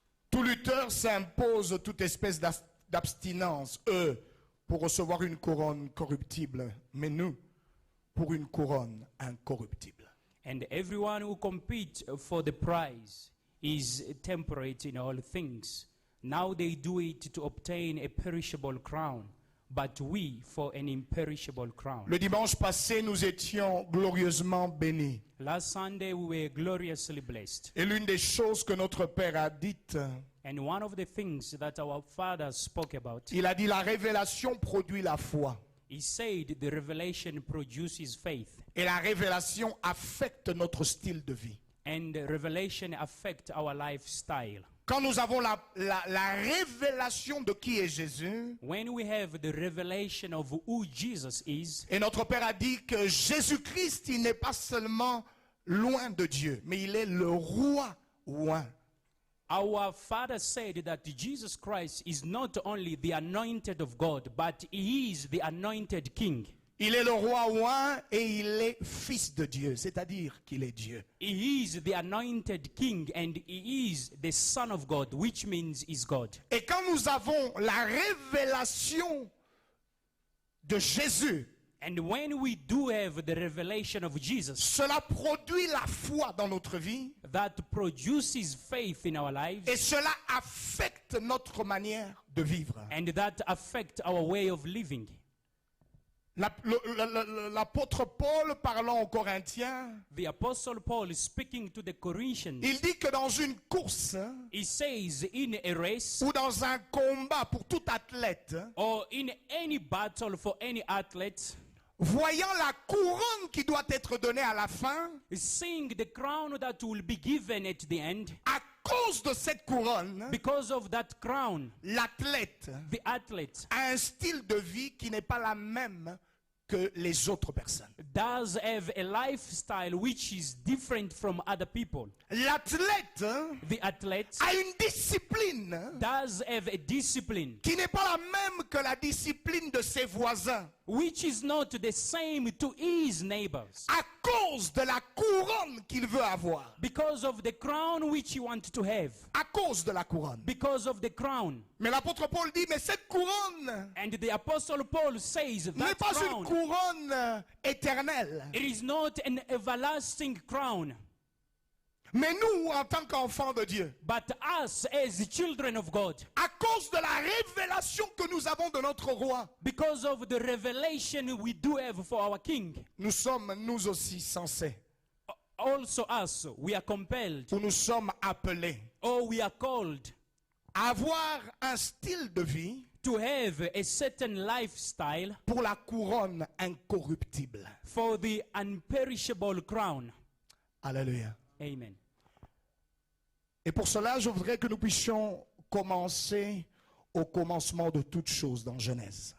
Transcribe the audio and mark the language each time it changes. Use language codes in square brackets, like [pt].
[fr] Tout lutteur s'impose toute espèce d'abstinence, eux, pour recevoir une couronne corruptible, mais nous, pour une couronne incorruptible. [en] And everyone who competes for the prize is temperate in all things. Now they do it to obtain a perishable crown, but we for an imperishable crown. [fr] Le dimanche passé, nous étions glorieusement bénis. [en] Last Sunday we were gloriously blessed. [fr] Et l'une des choses que notre Père a dites, [en] And one of the things that our Father spoke about, [fr] il a dit la révélation produit la foi. [en] he said the revelation produces faith. [fr] Et la révélation affecte notre style de vie. [en] And the revelation affect our lifestyle. [fr] Quand nous avons la révélation de qui est Jésus, [en] When we have the revelation of who Jesus is, [fr] et notre Père a dit que Jésus-Christ, il n'est pas seulement loin de Dieu, mais il est le roi oint. [en] Our father said that Jesus Christ is not only the anointed of God, but he is the anointed king. [fr] Il est le roi oint et il est fils de Dieu, c'est-à-dire qu'il est Dieu. [en] He is the anointed king and he is the son of God, which means is God. [fr] Et quand nous avons la révélation de Jésus, [en] And when we do have the revelation of Jesus, [fr] cela produit la foi dans notre vie [en] that produces faith in our lives, [fr] et cela affecte notre manière de vivre. [en] and that affect our way of living. [fr] L'apôtre Paul, parlant aux Corinthiens, [en] The apostle Paul is speaking to the Corinthians. [fr] il dit que dans une course [en] He says in a race [fr] ou dans un combat pour tout athlète, [en] or in any battle for any athlete, [fr] voyant la couronne qui doit être donnée à la fin, [en] seeing the crown that will be given at the end, [fr] à cause de cette couronne, [en] because of that crown, [fr] l'athlète [en] the athlete [fr] a un style de vie qui n'est pas la même que les autres personnes. [en] does have a lifestyle which is different from other people. [fr] L'athlète [en] The athlete [fr] a une discipline [en] does have a discipline [fr] qui n'est pas la même que la discipline de ses voisins [en] which is not the same to his neighbors, [fr] à cause de la couronne qu'il veut avoir. [en] because of the crown which he wants to have, [fr] À cause de la couronne. [en] because of the crown. [fr] Mais l'apôtre Paul dit, mais cette couronne [en] And the apostle Paul says [fr] n'est [en] that [fr] pas une couronne éternelle. [en] it is not an everlasting crown, [fr] Mais nous, en tant qu'enfants de Dieu, [en] but us as children of God, [fr] à cause de la révélation que nous avons de notre roi, [en] because of the revelation we do have for our king, [fr] nous sommes nous aussi censés, [en] also us, we are compelled, [fr] ou nous sommes appelés [en] or we are called [fr] à avoir un style de vie [en] to have a certain lifestyle [fr] pour la couronne incorruptible. [en] for the unperishable crown. [fr] Alléluia. [en] Amen. [fr] Et pour cela, je voudrais que nous puissions commencer au commencement de toutes choses dans Genèse.